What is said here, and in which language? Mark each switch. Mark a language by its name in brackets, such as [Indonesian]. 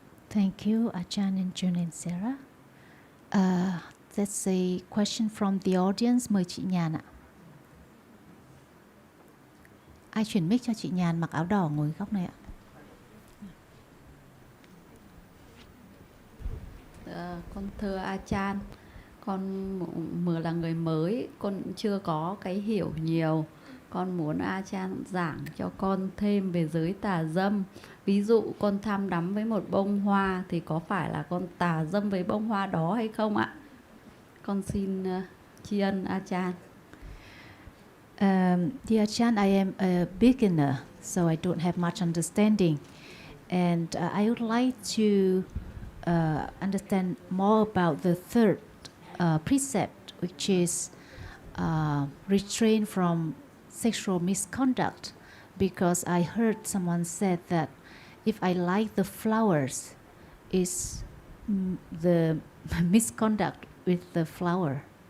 [English] Thank you, Ajahn and Jun and Sarah. That's a question from the audience. [Vietnamese] Mời chị Nhàn ạ. Ai chuyển mic cho chị Nhàn mặc áo đỏ ngồi góc này ạ? Con thưa Ajahn, con mới là người mới, con chưa có cái hiểu nhiều. Con muốn Ajahn giảng cho con thêm về giới tà dâm. Ví dụ con tham đắm với một bông hoa thì có phải là con tà dâm với bông hoa đó hay không ạ? Con xin tri ân Ajahn. [English] Dear Ajahn, I am a beginner, so I don't have much understanding. And I would like to understand more about the third precept, which is restrain from sexual misconduct, because I heard someone said that if I like the flowers, is the misconduct with the flower.